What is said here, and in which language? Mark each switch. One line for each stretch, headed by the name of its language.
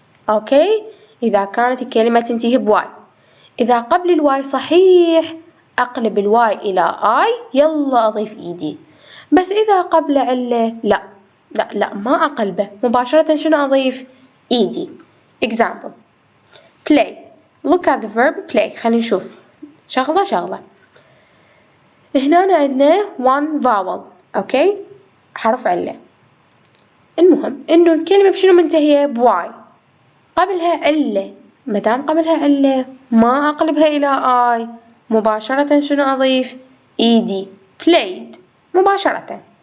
Arabic: أوكي إذا كانت الكلمة تنتهي بواي. إذا قبل الواي صحيح أقلب الواي إلى آي يلا أضيف إيدي. بس إذا قبل علة لا ما أقلبه مباشرة شنو أضيف؟ إيدي.
English: Example play. Look at the verb play.
Arabic: خلينا نشوف شغلة هنا عندنا one vowel، أوكي، حرف علة. المهم إنه الكلمة بشنو منتهية؟ بواي، قبلها علة، مادام قبلها علة ما أقلبها إلى آي، مباشرة شنو أضيف؟ إيدي، played، مباشرة.